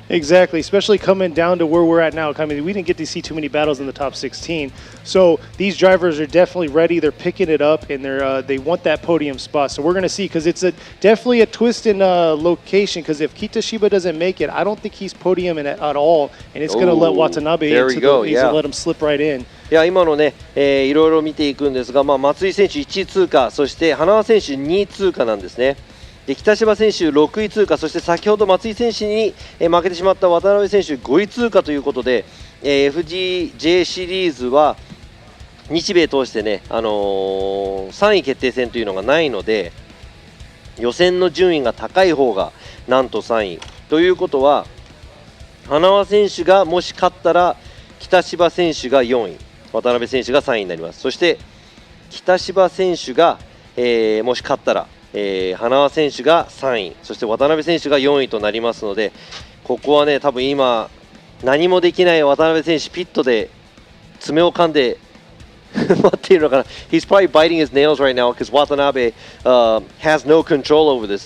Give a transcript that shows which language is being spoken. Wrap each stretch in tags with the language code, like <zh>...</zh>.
<en>Exactly, especially coming down to where we're at now. I mean, we didn't get to see too many battles in the top 16. So these drivers are definitely ready. They're picking it up, and they want that podium spot. So we're going to see, because it's definitely a twist in location, because if Kitashiba doesn't make it, I don't think he's podiuming at all, and it's going to let Watanabe into the leads and let him slip right in.</en> <ja>いや今のね、いろいろ見ていくんですが、松井選手1位通過、そして花輪選手2位通過なんですね。で北芝選手6位通過、そして先ほど松井選手に負けてしまった渡辺選手5位通過ということで、FDJ シリーズは日米通してね、3位決定戦というのがないので、予選の順位が高い方がなんと3位ということは、花輪選手がもし勝ったら北芝選手が4位、渡辺選手が3位になります。そして北芝選手が、もし勝ったら花輪選手が3位、そして渡辺選手が4位となりますので、ここはね、多分今何もできない渡辺選手、ピットで爪を噛んで待っているのかな。</ja> <en>He's probably biting his nails right now because Watanabe has no control over this.</en>